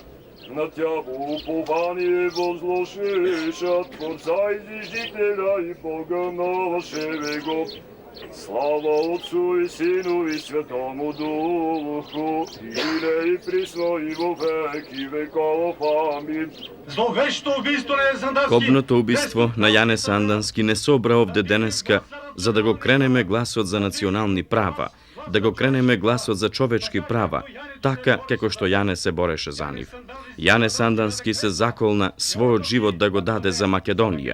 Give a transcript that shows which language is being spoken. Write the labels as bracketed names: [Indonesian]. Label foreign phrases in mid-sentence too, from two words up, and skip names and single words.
[Church Slavic] На Тябо упование возложиша, Творца и Зижителя и Бога нашего. Слава Отцу и Сину и Святому Духу, и и присно и во веки веков. Амин. [Macedonian] Кобното убиство на Јане Сандански не собра овде денеска за да го кренеме гласот за национални права, да го кренеме гласот за човечки права, така како што Јане се бореше за нив. Јане Сандански се заколна својот живот да го даде за Македонија.